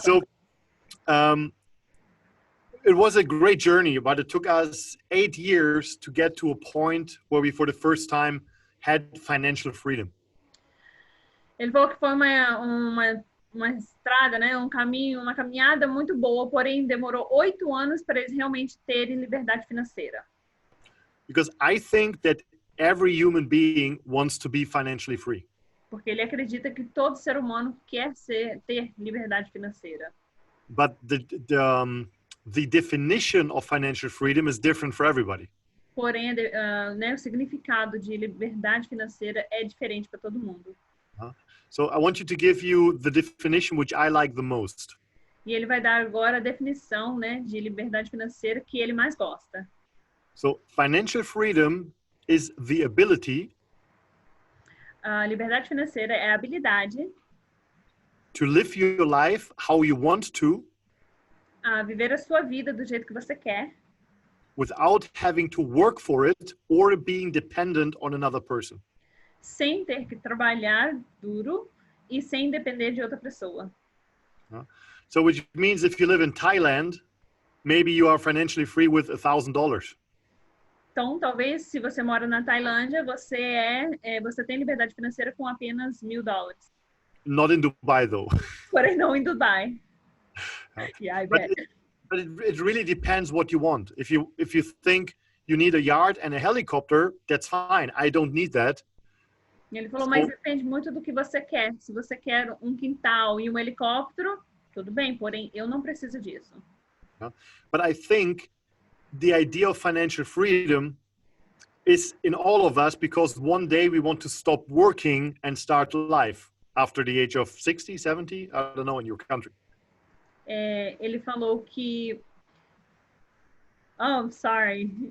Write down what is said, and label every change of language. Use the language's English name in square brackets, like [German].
[English] So, it was a great journey, but it took us 8 years to get to a point where we, for the first time, had financial freedom. [Portuguese] Ele falou que foi uma estrada, né, um caminho, uma caminhada muito boa, porém demorou 8 anos para eles realmente terem liberdade financeira. [English] Because I think that every human being wants to be financially free. [Portuguese] Porque ele acredita que todo ser humano quer ter liberdade financeira. [English] But the definition of financial freedom is different for everybody. [Portuguese] Porém, né, o significado de liberdade financeira é diferente para todo mundo. [English] So I want to give you the definition which I like the most. [Portuguese] E ele vai dar agora a definição, né, de liberdade financeira que ele mais gosta. [English] So financial freedom is the ability. [Portuguese] A liberdade financeira é a habilidade [English] to live your life how you want to. [Portuguese] A viver a sua vida do jeito que você quer. [English] Without having to work for it or being dependent on another person. [Portuguese] sem ter que trabalhar duro e sem depender de outra pessoa. [English] So which means if you live in Thailand, maybe you are financially free with $1,000. [Portuguese] Então, talvez, se você mora na Tailândia, você tem liberdade financeira com apenas $1.000. [English] Not in Dubai, though. [Portuguese] Porém, não em Dubai. [English] Yeah, I bet. But it really depends what you want. If you think you need a yacht and a helicopter, that's fine. I don't need that. [Portuguese] Ele falou, mas depende muito do que você quer. Se você quer um quintal e um helicóptero, tudo bem, porém, eu não preciso disso. [English] But I think the idea of financial freedom is in all of us because one day we want to stop working and start life after the age of 60, 70, I don't know, in your country. [Portuguese] Ele falou que... [English] Oh, I'm sorry.